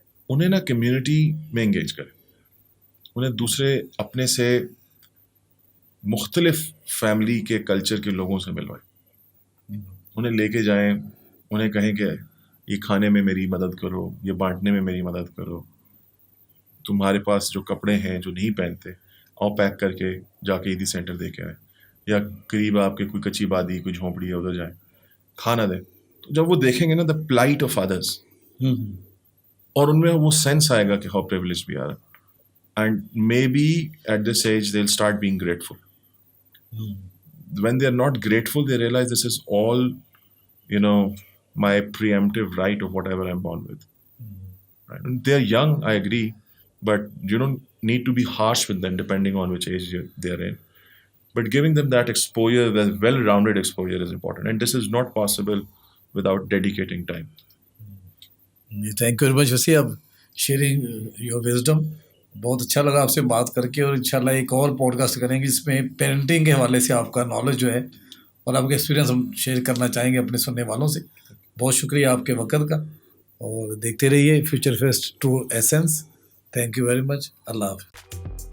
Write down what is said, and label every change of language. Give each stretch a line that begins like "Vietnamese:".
Urdu: انہیں نا کمیونٹی میں انگیج کریں, انہیں دوسرے اپنے سے مختلف فیملی کے کلچر کے لوگوں سے ملوائیں, انہیں لے کے جائیں, انہیں کہیں کہ یہ کھانے میں میری مدد کرو, یہ بانٹنے میں میری مدد کرو, تمہارے پاس جو کپڑے ہیں جو نہیں پہنتے آؤ پیک کر کے جا کے عیدی سینٹر دے کے آئے, یا قریب آپ کے کوئی کچی بادی کوئی جھونپڑی ہے ادھر جائیں کھانا دیں. تو جب وہ دیکھیں گے نا
English: the plight of others,
Urdu: اور ان میں وہ سینس آئے گا کہ ہاؤ پریولیج بھی آ رہا,
English: And maybe at this age they will start being grateful. when they are not grateful, they realize this is all, my preemptive right of whatever I'm born with. Right? And they're young, I agree, but you don't need to be harsh with them depending on which age they're in. But giving them that exposure, that well-rounded exposure is important. And this is not possible without dedicating time. Thank you very much Wasi of sharing your wisdom.
Urdu: بہت اچھا لگا آپ سے بات کر کے, اور انشاءاللہ ایک اور پوڈ کاسٹ کریں گے جس میں پیرنٹنگ کے حوالے سے آپ کا نالج جو ہے اور آپ کے ایکسپیرینس ہم شیئر کرنا چاہیں گے اپنے سننے والوں سے. بہت شکریہ آپ کے وقت کا, اور دیکھتے رہیے future fest true essence.
English: Thank you very much.
Urdu: اللہ حافظ.